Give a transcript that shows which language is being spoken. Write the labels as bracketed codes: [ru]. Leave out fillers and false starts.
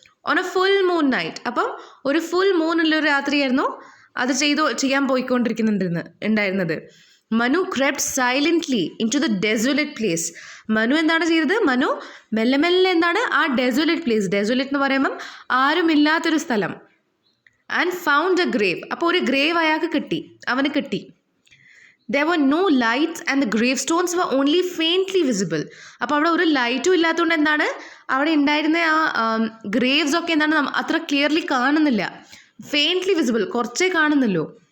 [en] On a full moon night. [ml] അപ്പം ഒരു full മൂണുള്ളൊരു രാത്രിയായിരുന്നു അത് ചെയ്യാൻ പോയിക്കൊണ്ടിരിക്കുന്നുണ്ടായിരുന്നത്. [en] Manu crept silently into the desolate place. [ml] Manu എന്താണ് ചെയ്തത്? മനു മെല്ലെ മെല്ലെ ആ ഡെസോലേറ്റ് പ്ലേസ്, ഡെസോലേറ്റ് എന്ന് പറയുമ്പം ആരുമില്ലാത്തൊരു സ്ഥലം, [en] And found a grave. [ml] അപ്പോൾ ഒരു ഗ്രേവ് അവന് കിട്ടി. [en] There were no lights and the gravestones were only faintly visible. [ml] അപ്പോൾ അവിടെ ഒരു ലൈറ്റും ഇല്ലാത്തതുകൊണ്ട് അവിടെ ഉണ്ടായിരുന്ന ആ ഗ്രേവ്സ് ഒക്കെ അത്ര ക്ലിയർലി കാണുന്നില്ല. [en] faintly visible, [ml] കുറച്ചേ കാണുന്നുള്ളൂ.